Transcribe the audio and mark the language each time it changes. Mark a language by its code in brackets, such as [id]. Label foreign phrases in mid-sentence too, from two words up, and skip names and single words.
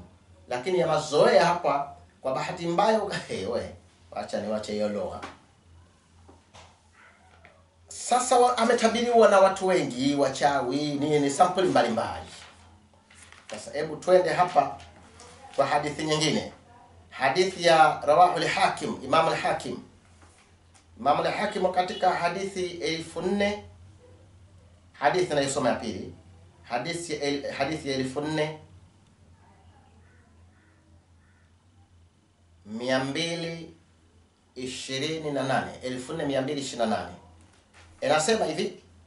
[sw] Lakini ya mazoea hapa kwa bahati mbaya wewe acha niwache hiyo lugha. Sasa ametabiriwa na watu wengi, wachawi, ni sampuli mbalimbali. Sasa hebu twende hapa kwa hadithi nyingine. Hadithi ya [ar] رواه الحاكم, [sw] Imam al-Hakim. Imam al-Hakim katika hadithi 1400, hadithi inayosoma ya pili, hadithi ya 1428 inasema hivi: